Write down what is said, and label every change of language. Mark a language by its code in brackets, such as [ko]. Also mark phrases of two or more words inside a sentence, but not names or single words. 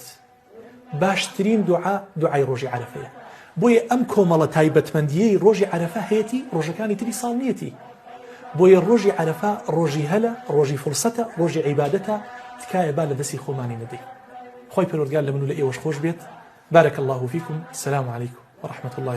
[ckb] باشترین دوعا دوعای ڕۆژی عەرەفەیە. بۆیە ئەم کۆمەڵە تایبەتمەندیەی ڕۆژی عەرەفە هەیەی ڕۆژەکانی تری ساڵ نیەتی. بۆیە ڕۆژی عەرەفە ڕۆژی هەلە، ڕۆژی فرسەتە، ڕۆژی عیبادەتە، تکایە با لە دەستی خۆمانی نەدەی. خۆی پەروەردگار لە من و لە ئێوەش خۆش بێت. [ar] بارك الله فيكم. السلام عليكم ورحمة الله وبركاته.